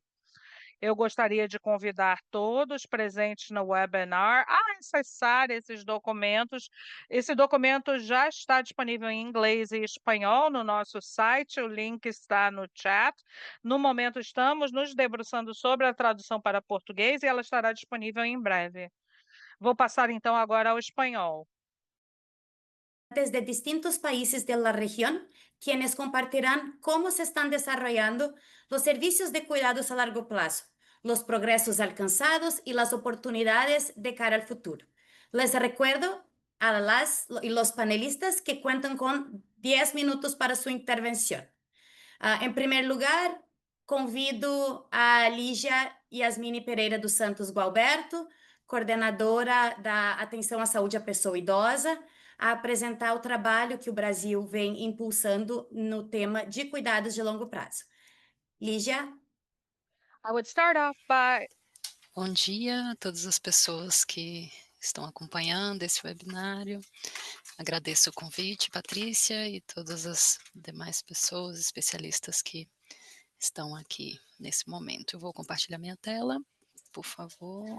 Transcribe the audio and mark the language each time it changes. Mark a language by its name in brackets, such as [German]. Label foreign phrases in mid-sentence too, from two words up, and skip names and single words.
[Portuguese] Eu gostaria de convidar todos presentes no webinar a acessar esses documentos. Esse documento já está disponível em inglês e espanhol no nosso site, o link está no chat. No momento, estamos nos debruçando sobre a tradução para português e ela estará disponível em breve. Vou passar então agora ao espanhol. [Spanish] De distintos países de la región, quienes compartirán cómo se están desarrollando los servicios de cuidados a largo plazo, los progresos alcanzados y las oportunidades de cara al futuro. Les recuerdo a las y los panelistas que cuentan con 10 minutos para su intervención. En primer lugar, [Portuguese] convido a Lígia Yasmine Pereira dos Santos Gualberto, coordenadora da Atenção à Saúde à Pessoa Idosa, a apresentar o trabalho que o Brasil vem impulsando no tema de cuidados de longo prazo. Lígia? [English] I would start off by [Portuguese] Bom dia a todas as pessoas que estão acompanhando esse webinário. Agradeço o convite, Patrícia, e todas as demais pessoas, especialistas que estão aqui nesse momento. Eu vou compartilhar minha tela, por favor.